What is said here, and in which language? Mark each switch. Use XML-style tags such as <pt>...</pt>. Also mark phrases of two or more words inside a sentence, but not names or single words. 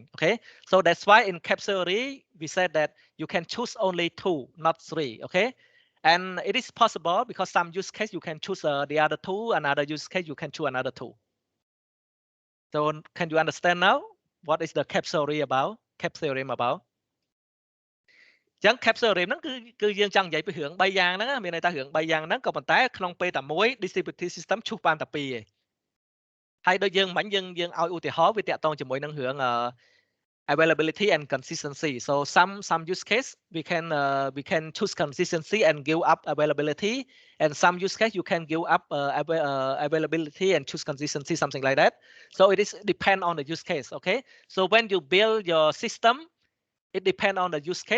<en>Okay, so that's why in capsule theory we said that you can choose only 2, not 3. Okay, and it is possible because some use case you can choose the other 2, another use case you can choose another 2. So can you understand now what is the capsule theory about? Capsule theorem about?</en> <km>ចឹង</km> <en>capsule theorem</en> <km>ហ្នឹងគឺយើងចង់និយាយពីរឿង3យ៉ាងហ្នឹងមានន័យថារឿង3យ៉ាងហ្នឹងក៏ប៉ុន្តែក្នុងពេលតែមួយ</km> <en>distributed system</en> <km>ឈូសបានតែ2ឯងហើយដូចយើងមិញយើងឲ្យឧទាហរណ៍វាតាក់ទងជាមួយនឹងរឿង</km> <en>availability and consistency. So some use case we can choose consistency and give up availability, and some use case you can give up availability and choose consistency, something like that. So it is depend on the use case. Okay, so when you build your system, it depends on the use case.</en>